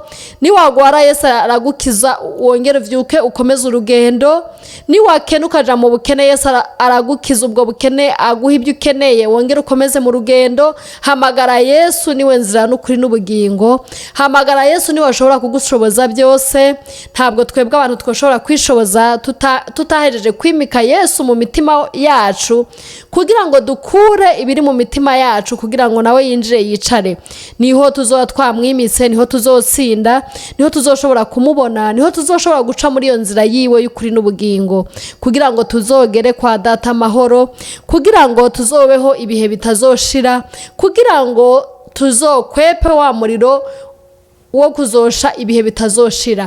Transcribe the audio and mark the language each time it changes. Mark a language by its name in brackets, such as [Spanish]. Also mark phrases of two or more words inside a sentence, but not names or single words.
[Rundi] Niwagwara Yesu aragukiza wongere uvyuke ukomeze urugendo. Niwakena ukaja mu bukene Yesu aragukiza ubwo bukene, aguha ibyo ukeneye wongere ukomeze mu rugendo. Hamagara Yesu, niwe nzira n'ukuri n'ubugingo. Hamagara Yesu, niwe ashobora kugushoboza byose. Ntabwo twebwe abantu twoshobora kwishoboza tutahejeje kwimika Yesu mu mitima yacu, kugira ngo dukure ibiri mu mitima yacu, kugira ngo nawe yinjire yicare. Niho tuzoba twamwimitse, niho tuzotsinda, niho tuzoshobora kumubona, niho tuzoshobora guca muri iyo nzira yiwe y'ukuri n'ubugingo, kugira ngo tuzogere kwa data amahoro, kugira ngo tuzobeho ibihe bitazoshira, kugira ngo tuzokwepe wa muriro wo kuzosha ibihe bitazoshira.